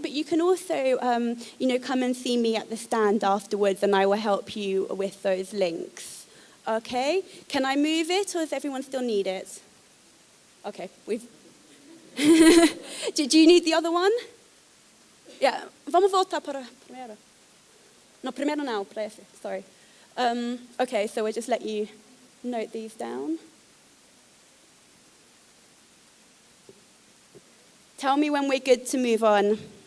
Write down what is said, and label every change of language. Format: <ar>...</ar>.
<en>But you can also, come and see me at the stand afterwards, and I will help you with those links. Okay? Can I move it, or does everyone still need it? Okay, we've... Do you need the other one? Yeah.</en> <pt>Vamos voltar para primeiro. No, primeiro não, para esse.</pt> <en>Sorry. Okay, so we'll just let you note these down. Tell me when we're good to move on.</en>